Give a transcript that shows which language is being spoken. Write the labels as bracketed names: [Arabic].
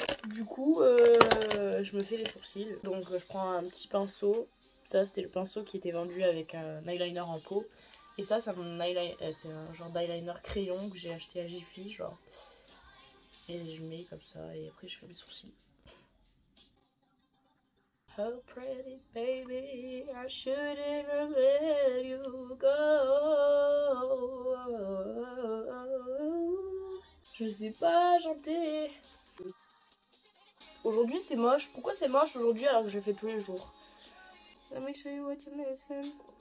[French] Du coup, je me fais les sourcils. Donc je prends un petit pinceau. Ça c'était le pinceau qui était vendu avec un eyeliner en pot. Et ça c'est un genre d'eyeliner crayon que j'ai acheté à Jiffy, genre. Et je mets comme ça et après je fais mes sourcils. [English] Oh pretty baby, I shouldn't have let you go. [French] Je sais pas chanter. Aujourd'hui c'est moche. Pourquoi c'est moche aujourd'hui alors que je fais tous les jours? [English] Let me show you what you're missing.